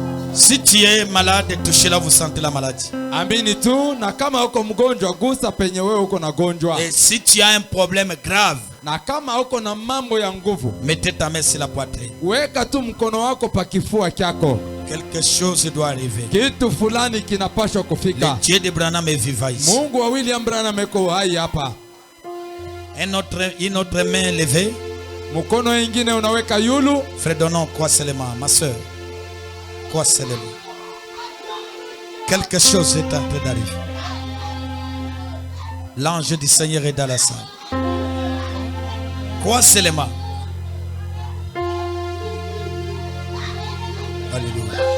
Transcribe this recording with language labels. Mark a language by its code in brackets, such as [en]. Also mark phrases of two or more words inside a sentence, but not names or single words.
[fr] Si tu es malade, touchez-la, vous sentez la maladie. [sw] Amini tu, na kama uko mgonjwa gusa penye wewe uko na gonjwa. [fr] Et si tu as un problème grave, [sw] Na kama uko na mambo ya nguvu, [fr] mettez ta main sur la poitrine. [sw] weka tu mkono wako pa kifua chako. [fr] Quelque chose doit arriver. [sw] Kitu fulani kinapaswa [fr] Le [sw] kufika. [fr] Dieu de Branham est vivant ici. [sw] Mungu wa William Branham eko hai hapa. [fr] Une autre main levée. [sw] Mkono ingine unaweka yulu. [fr] Frère Donon, crois seulement, ma soeur. Crois seulement. Quelque chose est en train d'arriver. L'ange du Seigneur est dans la salle. Crois seulement. Alléluia.